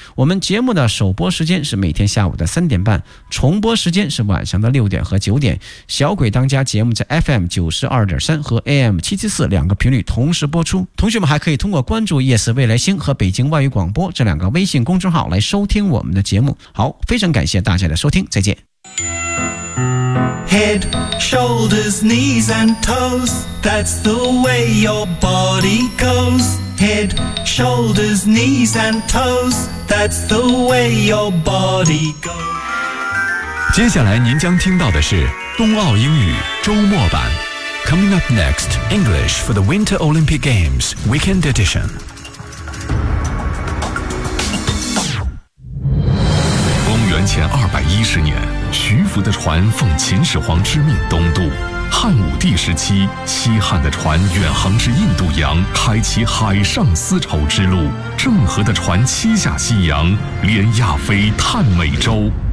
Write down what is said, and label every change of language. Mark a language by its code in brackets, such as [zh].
[zh] 我们节目的首播时间是每天下午的3:30，重播时间是晚上的6点和9点。小鬼当家节目在 FM92.3 和 AM774 两个频率同时播出。同学们还可以通过关注 Yes 未来星和北京外语广播这两个微信公众号来收听我们的节目。好，非常感谢大家的收听，再见。 [en] Head, shoulders, knees and toes, that's the way your body goes. Head, shoulders, knees and toes, that's the way your body goes. [zh] 接下来您将听到的是冬奥英语周末版。 [en] Coming up next, English for the Winter Olympic Games Weekend Edition. [zh] (公元前210年)徐福的船奉秦始皇之命东渡，汉武帝时期，西汉的船远航至印度洋，开启海上丝绸之路，郑和的船七下西洋，连亚非探美洲。